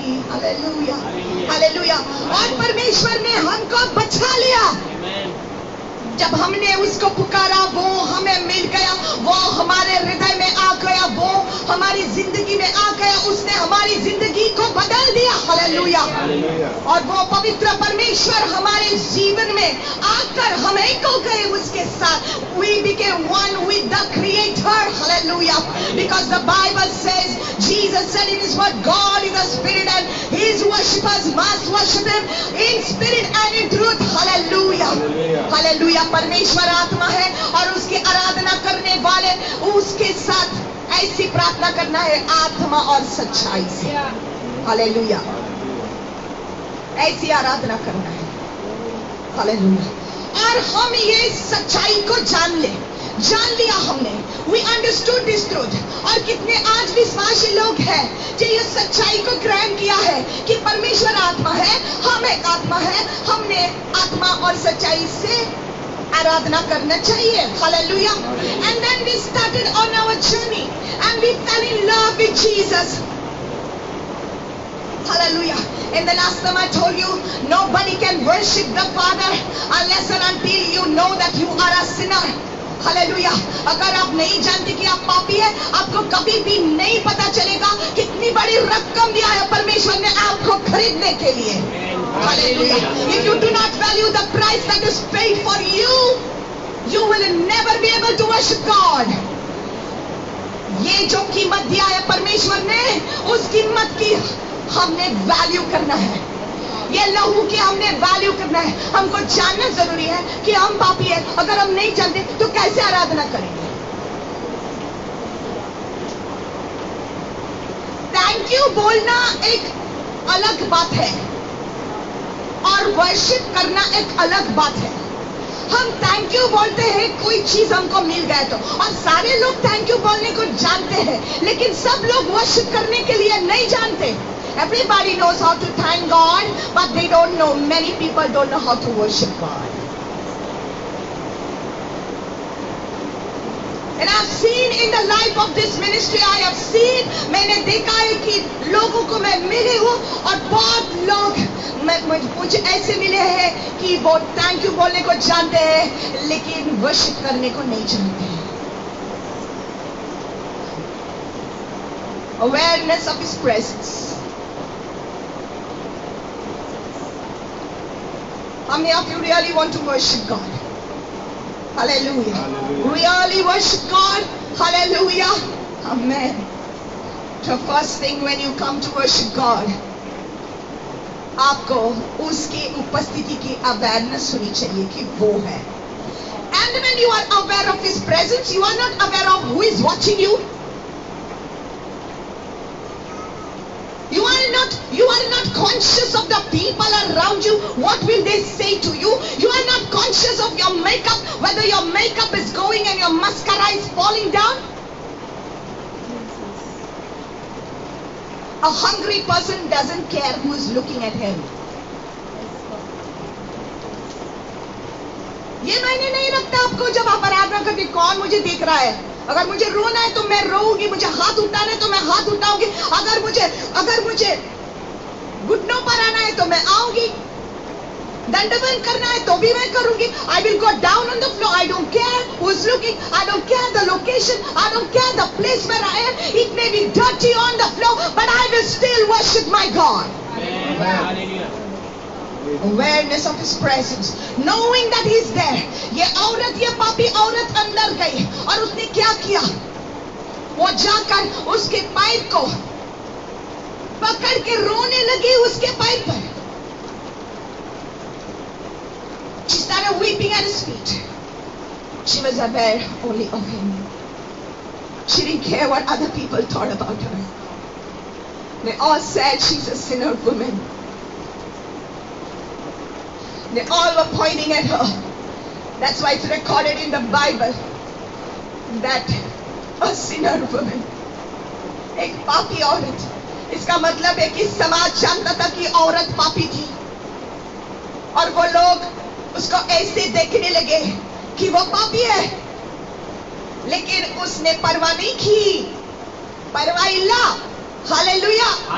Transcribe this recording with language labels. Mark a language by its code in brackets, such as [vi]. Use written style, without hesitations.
[hi] Hallelujah, hallelujah. और परमेश्वर ने हमको बचा लिया, जब हमने उसको पुकारा वो हमें मिल गया, वो हमारे हृदय में आ गया, वो हमारी जिंदगी में आ गया, उसने हमारी जिंदगी को बदल दिया। हालेलुया। और वो पवित्र परमेश्वर हमारे जीवन में आकर हम एक हो गए उसके साथ। [en] We became one with the Creator. Hallelujah. Because the Bible says, Jesus said in His word, God is a spirit and His worshippers must worship Him in spirit and in truth. Hallelujah. Hallelujah. [hi] परमेश्वर आत्मा है और उसकी आराधना करने वाले उसके साथ ऐसी प्रार्थना करना है, आत्मा और सच्चाई से। हालेलुया। ऐसी आराधना करना है। हालेलुया। और हम ये सच्चाई को जान लिया हमने। [en] We understood this truth. [hi] और कितने आज विश्वासी लोग हैं जो ये सच्चाई को ग्रहण किया है कि परमेश्वर आत्मा है, हम एक आत्मा है, हमने आत्मा और सच्चाई से आराधना करना चाहिए। [en] Hallelujah. And then we started on our journey and we fell in love with Jesus. Hallelujah. In the last time I told you, nobody can worship the Father unless and until you know that you are a sinner. Hallelujah. [hi] अगर आप नहीं जानते कि आप पापी है, आपको कभी भी नहीं पता चलेगा कितनी बड़ी रकम दिया है परमेश्वर ने आपको खरीदने के लिए। [en] Hallelujah. If you do not value the price that is paid for you, you will never be able to worship God. [hi] ये जो कीमत दिया है परमेश्वर ने, उस कीमत की हमने वैल्यू करना है। ये लहू की हमने वैल्यू करना है। हमको जानना जरूरी है कि हम पापी है। अगर हम नहीं जानते तो कैसे आराधना करेंगे? थैंक यू बोलना एक अलग बात है और वर्शिप करना एक अलग बात है। हम थैंक यू बोलते हैं कोई चीज हमको मिल गया तो, और सारे लोग थैंक यू बोलने को जानते हैं, लेकिन सब लोग वर्शिप करने के लिए नहीं जानते. [en] Everybody knows how to thank God, but they don't know. Many people don't know how to worship God. And I've seen in the life of this ministry, I have seen, [hi] मैंने देखा है कि लोगों को मैं मिली हूँ और बहुत लोग मुझे ऐसे मिले हैं कि वो थैंक यू बोलने को जानते हैं लेकिन वर्शिप करने को नहीं जानते हैं. [en] Awareness of His presence. How many of you really want to worship God? Hallelujah. Hallelujah. Really worship God. Hallelujah. Amen. The first thing when you come to worship God, [hi] आपको उसकी उपस्थिति की अवेयरनेस होनी चाहिए कि वो है. [en] And when you are aware of His presence, you are not aware of who is watching you. You are not conscious of the people around you. What will they say to you? You are not conscious of your makeup, whether your makeup is going and your mascara is falling down. A hungry person doesn't care who is looking at him. [hi] ये मायने नहीं रखता आपको जब आप आराधना करके कौन मुझे देख रहा है. अगर मुझे रोना है तो मैं रोऊंगी, मुझे हाथ उठाना है तो मैं हाथ उठाऊंगी, अगर मुझे घुटनों पर आना है तो मैं आऊंगी, दंडवत करना है तो भी मैं करूंगी. [en] I will go down on the floor. I don't care who's looking. I don't care the location. I don't care the place where I am. It may be dirty on the floor, but I will still worship my God. Hallelujah. Awareness of His presence, knowing that He's there. [hi] ये पापी औरत अंदर गई और उसने क्या किया? वो जाकर उसके पाइप को पकड़ के रोने लगी उसके पाइप पर. [en] She started weeping at His feet. She was aware only of Him. She didn't care what other people thought about her. They all said she's a sinner woman. They all were pointing at her. That's why it's recorded in the Bible that a sinner woman, [hi] एक पापी औरत. इसका मतलब है कि समाज जानता था कि औरत पापी थी और वो लोग उसको ऐसे देखने लगे कि वो पापी है, लेकिन उसने परवाह नहीं की. परवाइल्ला. हालेलुया.